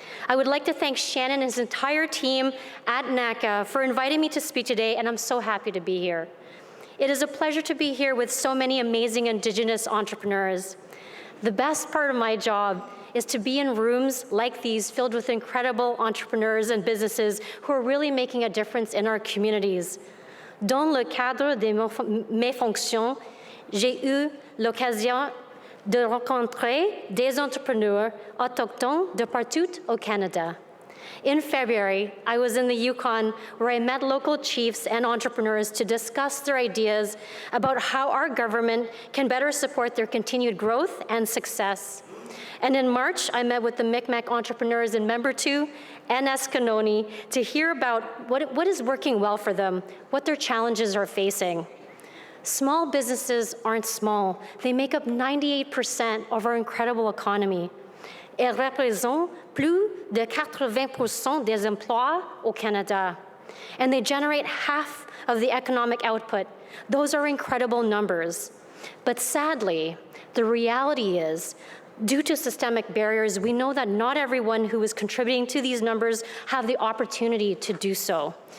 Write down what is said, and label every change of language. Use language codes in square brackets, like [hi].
[en] I would like to thank Shannon and his entire team at NACCA for inviting me to speak today, and I'm so happy to be here. It is a pleasure to be here with so many amazing Indigenous entrepreneurs. The best part of my job is to be in rooms like these filled with incredible entrepreneurs and businesses who are really making a difference in our communities. [fr] Dans le cadre de mes fonctions, j'ai eu l'occasion de rencontrer des entrepreneurs autochtones de partout au Canada. [en] In February, I was in the Yukon where I met local chiefs and entrepreneurs to discuss their ideas about how our government can better support their continued growth and success. And in March, I met with the Mi'kmaq entrepreneurs in Member 2 and Escanoni to hear about what is working well for them, what their challenges are facing. Small businesses aren't small. They make up 98% of our incredible economy. [fr] Elles représentent plus de 80% des emplois au Canada. [en] And they generate half of the economic output. Those are incredible numbers. But sadly, the reality is, due to systemic barriers, we know that not everyone who is contributing to these numbers have the opportunity to do so.